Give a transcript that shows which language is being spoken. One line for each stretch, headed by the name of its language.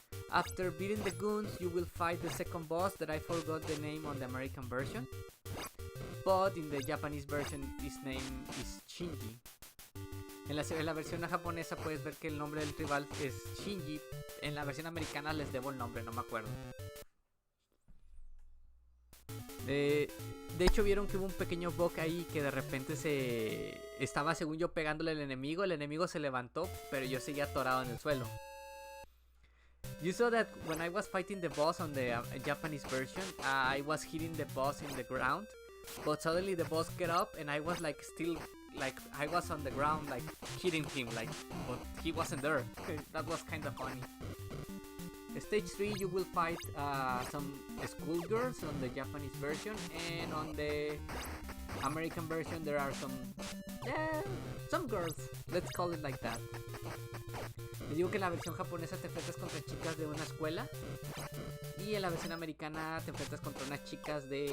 English: After beating the goons, you will fight the second boss that I forgot the name on the American version. But in the Japanese version, his name is Shinji.
Spanish: En la versión japonesa puedes ver que el nombre del rival es Shinji. En la versión americana les debo el nombre, no me acuerdo. De hecho vieron que hubo un pequeño bug ahí que de repente estaba según yo pegándole al enemigo. El enemigo se levantó, pero yo seguía atorado en el suelo.
English: You saw that when I was fighting the boss on the Japanese version, I was hitting the boss in the ground, but suddenly the boss get up and I was still I was on the ground hitting him but he wasn't there. That was kind of funny. Stage 3 you will fight some schoolgirls on the Japanese version, and on the American version there are some girls, let's call it like that.
Spanish: Les digo que en la versión japonesa te enfrentas contra chicas de una escuela y en la versión americana te enfrentas contra unas chicas.